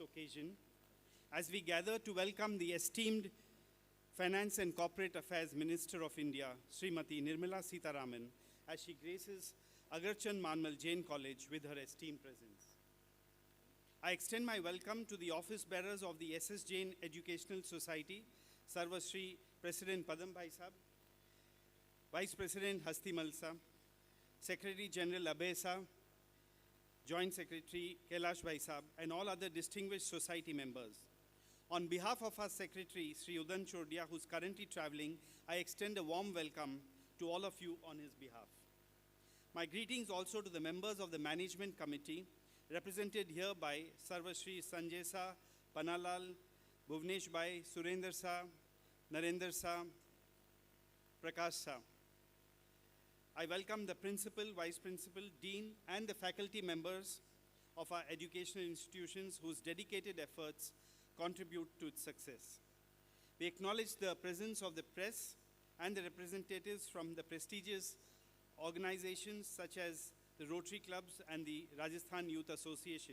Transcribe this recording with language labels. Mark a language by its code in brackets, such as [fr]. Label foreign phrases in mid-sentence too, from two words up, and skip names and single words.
[en] occasion as we gather to welcome the esteemed Finance and Corporate Affairs Minister of India, Srimati Nirmala Sitharaman, as she graces Agurchand Manmull Jain College with her esteemed presence. I extend my welcome to the office bearers of the SS Jain Educational Society, Sarvashri President Padam Bhai Sahab, Vice President Hasti Malsa, Secretary General Abhay Sahab, Joint Secretary Kailash Bhai Sahab, and all other distinguished society members. On behalf of our Secretary, Sri Udan Chodia, who's currently traveling, I extend a warm welcome to all of you on his behalf. My greetings also to the members of the Management Committee, represented here by Sarvashri Sanjay Sa, Panalal, Bhuvnesh Bhai, Surender Sa, Narendra Sa, Prakash Sa. I welcome the Principal, Vice Principal, Dean, and the faculty members of our educational institutions whose dedicated efforts contribute to its success. We acknowledge the presence of the press and the representatives from the prestigious organizations such as the Rotary Clubs and the Rajasthan Youth Association.